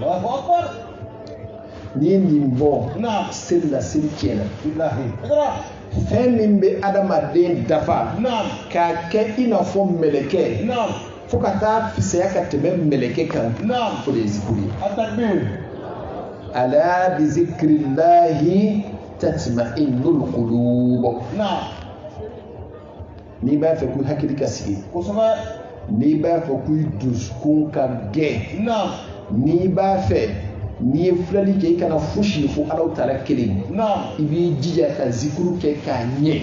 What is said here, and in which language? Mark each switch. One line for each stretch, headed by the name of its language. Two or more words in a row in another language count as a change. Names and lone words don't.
Bambara: n'i ye nin bɔ seli la seli tiɲɛna fɛn min bɛ adamaden dafa k'a kɛ i n'a fɔ mɛlɛkɛ fo ka taa fisaya ka tɛmɛ mɛlɛkɛ kan o de ye zikuru ye
Arabic: ألا بذكر الله تطمئن القلوب.
Bambara: Ni b'a fɛ k'u hakili ka sigi, n'i b'a fɛ k'u dusukun ka gɛn, n'i b'a fɛ n'i ye filɛli kɛ i kana fosi fo Alahu Taala kelen, i b'i jija ka zikuru kɛ k'a ɲɛ.